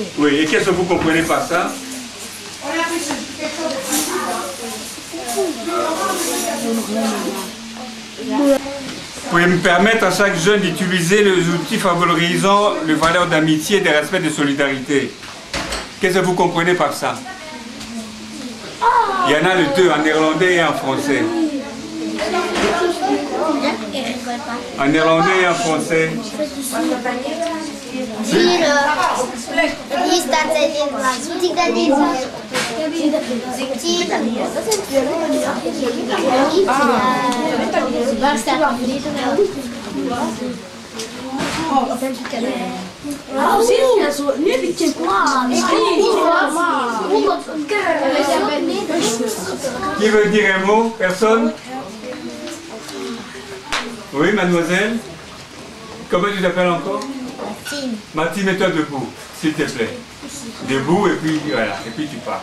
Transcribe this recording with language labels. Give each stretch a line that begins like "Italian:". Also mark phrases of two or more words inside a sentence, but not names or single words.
French: Oui, et qu'est-ce que vous comprenez par ça? Vous pouvez me permettre à chaque jeune d'utiliser les outils favorisant les valeurs d'amitié, de respect et de solidarité. Qu'est-ce que vous comprenez par ça? Il y en a les deux, en néerlandais et en français. En néerlandais et en français.
Dutch: Hier staat in Nederlands. Moet ik dat lezen? Waar staat het in Nederlands? Nu heb ik het.
French: Qui veut dire un mot? Personne? Oui, mademoiselle? Comment tu t'appelles encore? Martine. Martine, mets-toi debout, s'il te plaît. Debout et puis voilà, et puis tu pars.